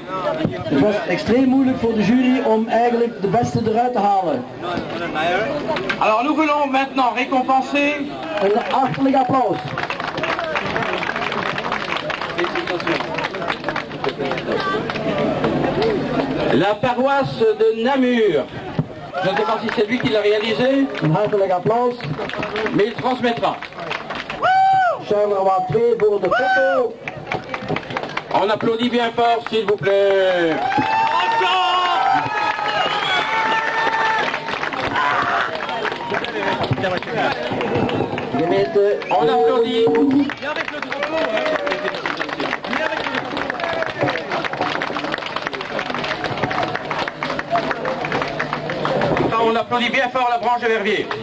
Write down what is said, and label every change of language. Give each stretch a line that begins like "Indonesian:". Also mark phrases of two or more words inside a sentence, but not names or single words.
Dutch: Het was extreem moeilijk voor de jury om eigenlijk de beste eruit te halen.
French: Alors nous voulons maintenant récompenser
Dutch: een hartelijk applaus.
French: La paroisse de Namur. Je ne sais pas si c'est lui qui l'a réalisé.
Dutch: Een hartelijk applaus.
French: Mais il transmettra.
Dutch: Charleroi 2 voor de foto.
French: On applaudit bien fort, s'il vous plaît. On applaudit. On applaudit bien fort la branche de Verviers.